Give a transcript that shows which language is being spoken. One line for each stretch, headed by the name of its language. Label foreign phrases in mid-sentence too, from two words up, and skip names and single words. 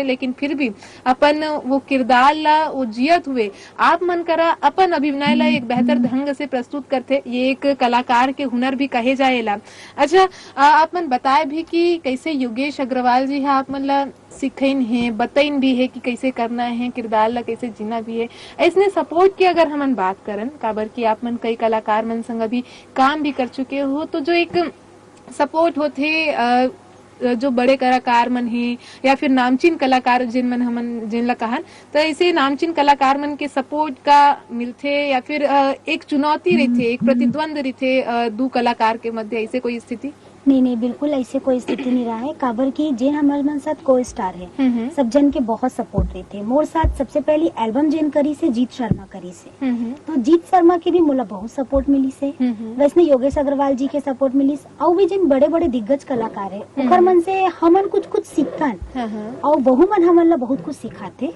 Chhattisgarhi: लेकिन फिर भी अपन वो किरदार ला वो जियत हुए आप मन करा अपन अभिनय ला एक बेहतर ढंग से प्रस्तुत करते, ये एक कलाकार के हुनर भी कहे जाएला। अच्छा, आप मन बताए भी कि कैसे योगेश अग्रवाल जी है आप मन ला सिखैन है, बताइन भी है कि कैसे करना है, किरदार ला कैसे जीना भी है। ऐसने सपोर्ट की अगर हमन बात करन, काबर की आप मन कई कलाकार मन संग अभी काम भी कर चुके हो, तो जो एक सपोर्ट होते जो बड़े कलाकार मन है या फिर नामचीन कलाकार जिन मन हमन जिन ला कहन, तो ऐसे नामचीन कलाकार मन के सपोर्ट का मिलथे या फिर एक चुनौती रहथे, एक प्रतिद्वंद रहथे दो कलाकार के मध्य, ऐसे कोई स्थिति? नहीं, बिल्कुल ऐसे कोई स्थिति नहीं रहा है। काबर की जिन हमारे मन साथ को स्टार है, सब जन के बहुत सपोर्ट रहे थे। मोर साथ सबसे पहली एल्बम जिन करी से जीत शर्मा करी से, तो जीत शर्मा की भी मोला बहुत सपोर्ट मिली से। वैसे योगेश अग्रवाल जी के सपोर्ट मिली और भी जिन बड़े बड़े दिग्गज कलाकार है ओकर मन से हमन कुछ सीखन और बहु मन हमन ला बहुत कुछ सिखाते।